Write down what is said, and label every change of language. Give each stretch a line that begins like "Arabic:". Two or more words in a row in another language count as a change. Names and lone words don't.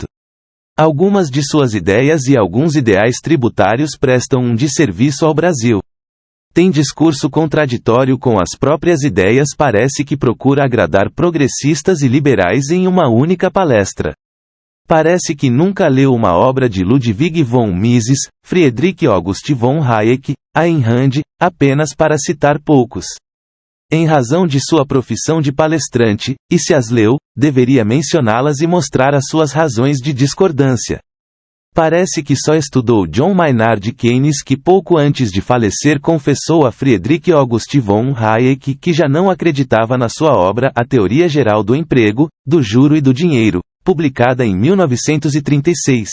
Portuguese: Algumas de suas ideias e alguns ideais tributários prestam um desserviço ao Brasil. Tem discurso contraditório com as próprias ideias, parece que procura agradar progressistas e liberais em uma única palestra. Parece que nunca leu uma obra de Ludwig von Mises, Friedrich August von Hayek, Ayn Rand, apenas para citar poucos. Em razão de sua profissão de palestrante, e se as leu, deveria mencioná-las e mostrar as suas razões de discordância. Parece que só estudou John Maynard Keynes, que pouco antes de falecer confessou a Friedrich August von Hayek que já não acreditava na sua obra A Teoria Geral do Emprego, do Juro e do Dinheiro, publicada em 1936.